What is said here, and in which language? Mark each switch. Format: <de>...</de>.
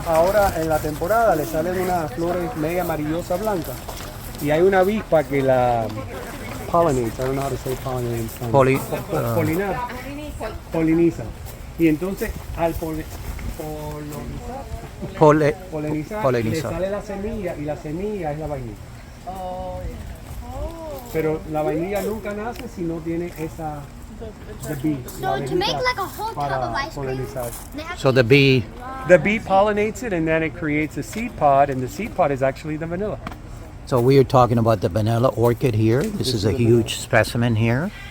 <es>Ahora en la temporada le salen unas flores media amarillosa blanca y hay una avispa que la</es> <en>pollinates. I don't know how to say pollinate in Spanish.</en> <es>Poliniza. Y entonces al polinizar le sale la semilla y la semilla es la vainilla. Pero la vainilla nunca nace si no tiene esa</es> <en>the bee. So to make like a whole tub of ice cream,</en> <es>polinizar.</es> <en>they have So the bee. The bee pollinates it and then it creates a seed pod, and the seed pod is actually the vanilla. So we are talking about the vanilla orchid here. This is a the huge specimen here.</en>